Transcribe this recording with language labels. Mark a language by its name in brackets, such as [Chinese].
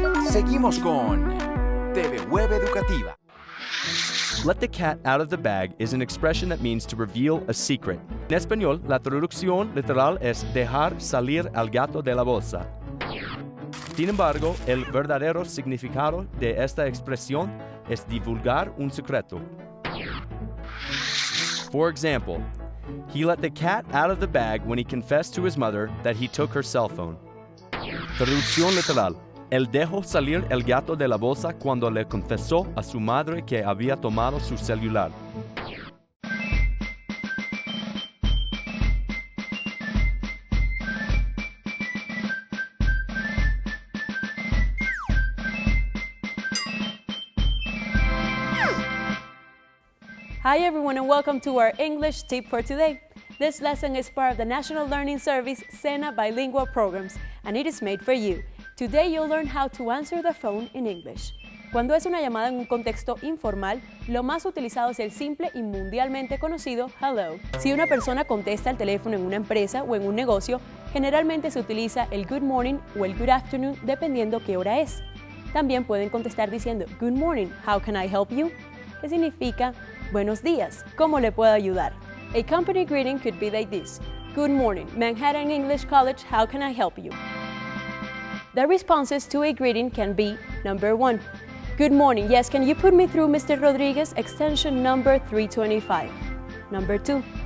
[Spanish] Seguimos con TV Web Educativa. [English] Let the cat out of the bag is an expression that means to reveal a secret. [Spanish] En español, la traducción literal es dejar salir al gato de la bolsa. Sin embargo, el verdadero significado de esta expresión es divulgar un secreto. [English] For example, he let the cat out of the bag when he confessed to his mother that he took her cell phone. [Spanish] Traducción literal. Él dejó salir el gato de la bolsa cuando le confesó a su madre que había tomado su celular. [English] Hi everyone and welcome to our English tip for today. This lesson is part of the National Learning Service SENA bilingual programs and it is made for you. Today you'll learn how to answer the phone in English. [Spanish] Cuando es una llamada en un contexto informal, lo más utilizado es el simple y mundialmente conocido hello. Si una persona contesta el teléfono en una empresa o en un negocio, generalmente se utiliza el [English] good morning [Spanish] o el [English] good afternoon [Spanish] dependiendo qué hora es. También pueden contestar diciendo [English] good morning, how can I help you? [Spanish] Que significa buenos días, ¿cómo le puedo ayudar? [English] A company greeting could be like this. Good morning, Manhattan English College, how can I help you? The responses to a greeting can be number 1. Good morning, yes, can you put me through Mr. Rodriguez, extension number 325? Number 2.